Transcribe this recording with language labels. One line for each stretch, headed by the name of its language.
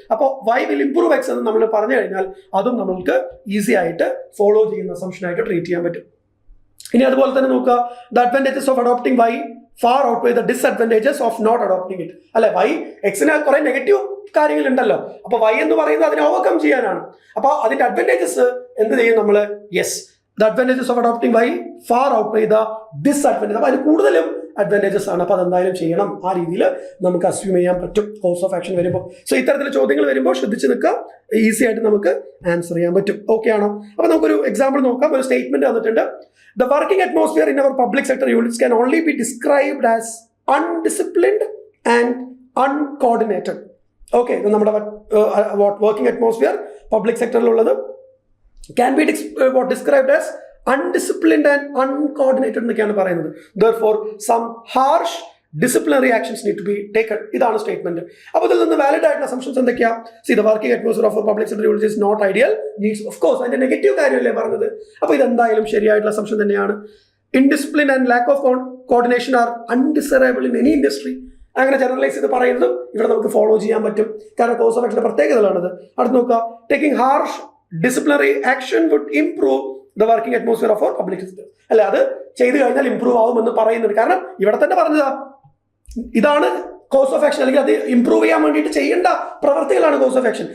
Malayalam: അപ്പോൾ Y will improve X എന്ന് നമ്മൾ പറഞ്ഞു കഴിഞ്ഞാൽ അതും നമ്മൾക്ക് ഈസി ആയിട്ട് ഫോളോ ചെയ്യുന്ന അസംഷൻ ആയിട്ട് ട്രീറ്റ് ചെയ്യാൻ പറ്റും. ഇനി അതുപോലെ തന്നെ നോക്കുക,
English: The advantages of adopting y far outweigh the disadvantages of not adopting it.
Malayalam: അല്ലെ, വൈ എക്സിന് കുറെ നെഗറ്റീവ് കാര്യങ്ങൾ ഉണ്ടല്ലോ, അപ്പൊ വൈ എന്ന് പറയുന്നത് അതിനെ ഓവർകം ചെയ്യാനാണ്. അപ്പൊ അതിന്റെ അഡ്വാൻറ്റേജസ് എന്ത് ചെയ്യും നമ്മൾ,
English: Yes, the advantages of adopting y far outweigh the disadvantages.
Malayalam: അപ്പോൾ അതിന് കൂടുതലും അഡ്വാൻറ്റേജസ് ആണ്. അപ്പോൾ അതെന്തായാലും ചെയ്യണം. ആ രീതിയിൽ നമുക്ക് അസ്യൂം ചെയ്യാൻ പറ്റും കോഴ്സ് ഓഫ് ആക്ഷൻ വരുമ്പോൾ. സോ ഇത്തരത്തിലുള്ള ചോദ്യങ്ങൾ വരുമ്പോൾ ശ്രദ്ധിച്ച് നിൽക്കുക, ഈസി ആയിട്ട് നമുക്ക് ആൻസർ ചെയ്യാൻ പറ്റും. ഓക്കെ ആണോ? അപ്പോൾ നമുക്കൊരു എക്സാമ്പിൾ നോക്കാം. ഒരു സ്റ്റേറ്റ്മെന്റ് തന്നിട്ടുണ്ട്,
English: The working atmosphere in our public sector units can only be described as undisciplined and uncoordinated.
Malayalam: Okay, ഇത് നമ്മുടെ working atmosphere public സെക്ടറിലുള്ളത്
English: can be described as undisciplined and uncoordinated
Malayalam: എന്നൊക്കെയാണ് പറയുന്നത്.
English: Therefore some harsh disciplinary actions need to be taken.
Malayalam: ഇതാണ് statement. അപ്പോൾ ഇതിൽ നിന്ന് valid ആയിട്ടുള്ള assumptions എന്തൊക്കെയാ?
English: See, the working atmosphere of a public sector is not ideal, needs of course
Malayalam: അതിന്റെ negative കാര്യമല്ലേ പറഞ്ഞത്. അപ്പോൾ ഇതെന്തായാലും ശരിയായിട്ടുള്ള അസംഷൻ തന്നെയാണ്.
English: Indiscipline and lack of coordination are undesirable in any industry.
Malayalam: അങ്ങനെ ജനറലൈസ് ചെയ്ത് പറയുന്നതും ഇവിടെ നമുക്ക് ഫോളോ ചെയ്യാൻ പറ്റും. കാരണം കോഴ്സ് ഓഫ് ആക്ഷന്റെ പ്രത്യേകതകളാണിത്. അടുത്ത് നോക്കുക,
English: Taking harsh disciplinary action would improve the working atmosphere of public sector.
Malayalam: അല്ലെ, അത് ചെയ്തു കഴിഞ്ഞാൽ ഇംപ്രൂവ് ആവുമെന്ന് പറയുന്നുണ്ട്. കാരണം ഇവിടെ തന്നെ പറഞ്ഞതാ, ഇതാണ് കോഴ്സ് ഓഫ് ആക്ഷൻ, അല്ലെങ്കിൽ അത് ഇംപ്രൂവ് ചെയ്യാൻ വേണ്ടിയിട്ട് ചെയ്യേണ്ട പ്രവർത്തികളാണ് കോഴ്സ് ഓഫ് ആക്ഷൻ.